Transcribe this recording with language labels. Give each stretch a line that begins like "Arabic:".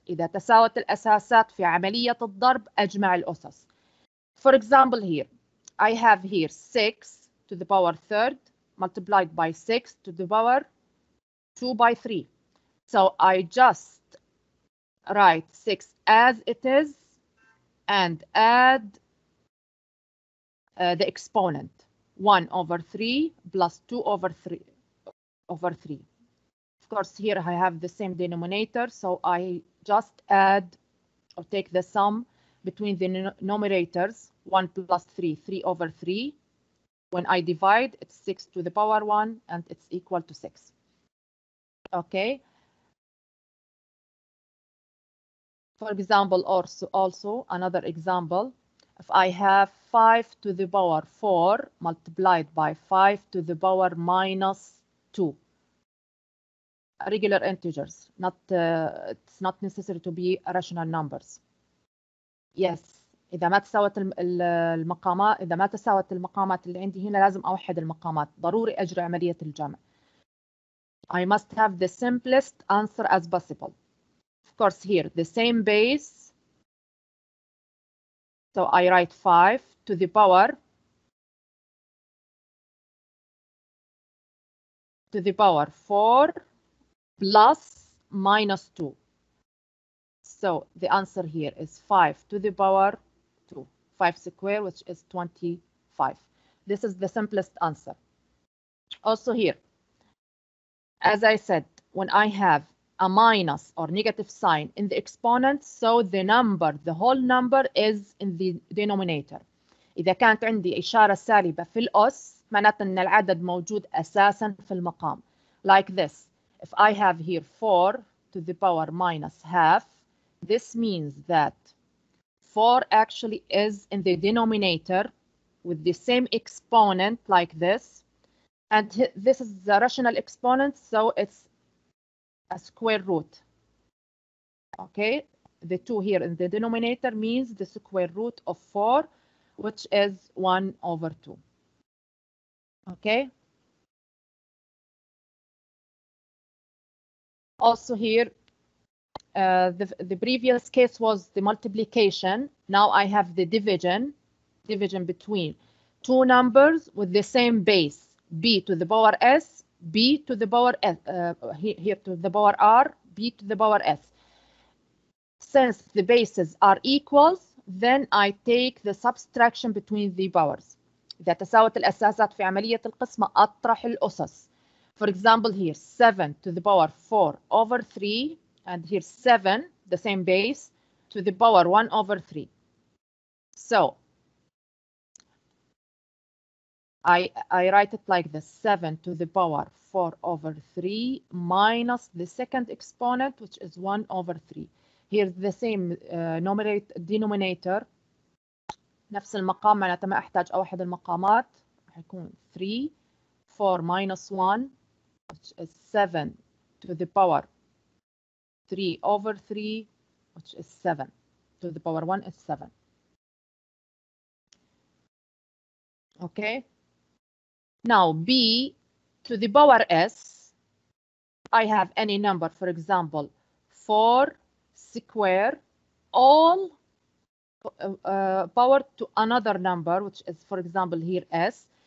Arabic: إذا تساوت الأساسات في عملية الضرب أجمع الأسس.
English: For example, here, I have here 6 to the power third multiplied by 6 to the power 2 by 3. So I just write 6 as it is and add the exponent 1 over 3 plus 2 over 3 over 3. Of course, here I have the same denominator, so I just add or take the sum between the numerators 1 plus 3, 3 over 3. When I divide, it's 6 to the power 1 and it's equal to 6. Okay. For example, also another example, if I have 5 to the power 4 multiplied by 5 to the power minus 2. Regular integers, it's not necessary to be rational numbers. Yes,
Arabic: إذا ما تساوت المقامات، إذا ما تساوت المقامات اللي عندي هنا لازم أوحد المقامات، ضروري أجري عملية الجمع.
English: I must have the simplest answer as possible. Of course, here the same base. So I write 5 to the power 4 plus minus 2. So the answer here is 5 to the power 2. 5 squared, which is 25. This is the simplest answer. Also here, as I said, when I have a minus or negative sign in the exponent, so the whole number is in the denominator.
Arabic: إذا كانت عندي إشارة سالبة في الأس معناته أن العدد موجود أساسا في المقام.
English: Like this, if I have here 4 to the power minus half, This means that 4 actually is in the denominator with the same exponent like this. And this is the rational exponent, so it's a square root. Okay, the 2 here in the denominator means the square root of 4, which is 1/2. Okay. Also here, the previous case was the multiplication. Now I have the division between two numbers with the same base, b to the power s, b to the power s, here to the power r, b to the power s. Since the bases are equals, then I take the subtraction between the powers.
Arabic: إذا تساوت الأساسات في عملية القسمة أطرح الأسس.
English: For example, here 7 to the power 4/3, and here 7, the same base, to the power 1/3. So I write it like this: 7 to the power 4/3 minus the second exponent, which is 1/3. Here's the same denominator.
Arabic: نفس المقام، معناتها ما أحتاج أوحد المقامات. هيكون
English: 3 4 minus 1, which is 7 to the power 3/3, which is 7 to the power 1 is 7. Okay. Now b to the power s, I have any number, for example 4 square, all power to another number, which is, for example, here s.